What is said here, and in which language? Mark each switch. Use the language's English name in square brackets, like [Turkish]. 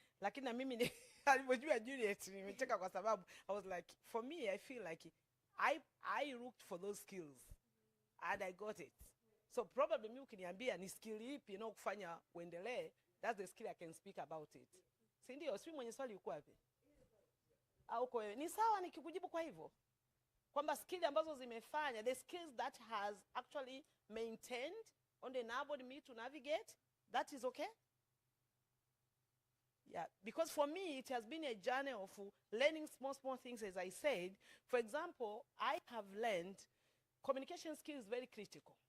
[Swahili] Lakini na mimi alipojua Juliet nimecheka kwa sababu [English] I was like, for me I feel like I looked for those skills and I got it. So probably [Swahili] mimi ukiniambia ni skill ipi kufanya uendelee, [English] that's the skill I can speak about it. [Swahili] Si ndio? Si mwenye swali yuko wapi? Au kwa ni sawa nikikujibu kwa hivyo? Kwamba skill ambazo zimefanya, [English] the skills that has actually maintained on enabled me to navigate, that is okay? Yeah, because for me, it has been a journey of learning small things, as I said. For example, I have learned communication skills is very critical.